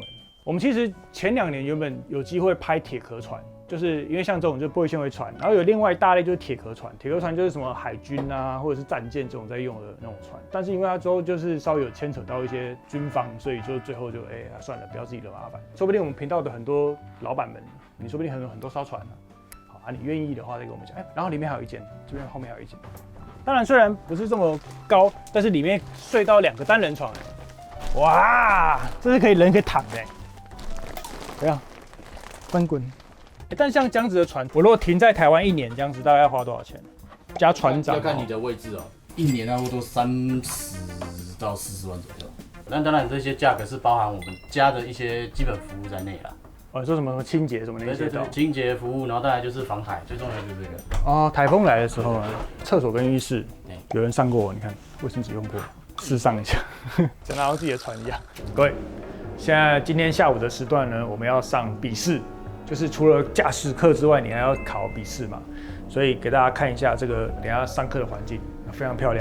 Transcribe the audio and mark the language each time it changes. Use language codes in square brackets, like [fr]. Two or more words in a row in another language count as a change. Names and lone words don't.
[zh] 我們其實前2年原本有機會拍鐵殼船，就是因為像這種就是玻璃纖維船，然後有另外一大類就是鐵殼船，鐵殼船就是什麼海軍啊或者是戰艦這種在用的那種船，但是因為它之後就是稍微有牽扯到一些軍方，所以就最後就算了，不要自己惹麻煩。說不定我們頻道的很多老闆們，你說不定很多艘船呢。好啊，你願意的話再跟我們講。然後裡面還有一間，這邊後面還有一間。當然虽然不是這麼高，但是裡面睡到2個單人床。哇，這是人可以躺的。怎樣？翻滾。但像這樣子的船，我如果停在台灣1年，這樣子大概要花多少錢？加船長要看你的位置哦，1年差不多30到40万左右。那当然，這些價格是包含我們家的一些基本服務在內啦。哦，說什麼清潔什麼那些的。清潔服務，然後再來就是防海，最重要的就是這個。哦，台風來的時候呢，廁所跟浴室有人上過我，你看衛生紙用過，試上一下，像拿到自己的船一樣。各位，現在今天下午的時段呢，我們要上筆試。就是除了駕駛課之外，你還要考筆試嘛，所以給大家看一下這個等一下上課的環境，非常漂亮。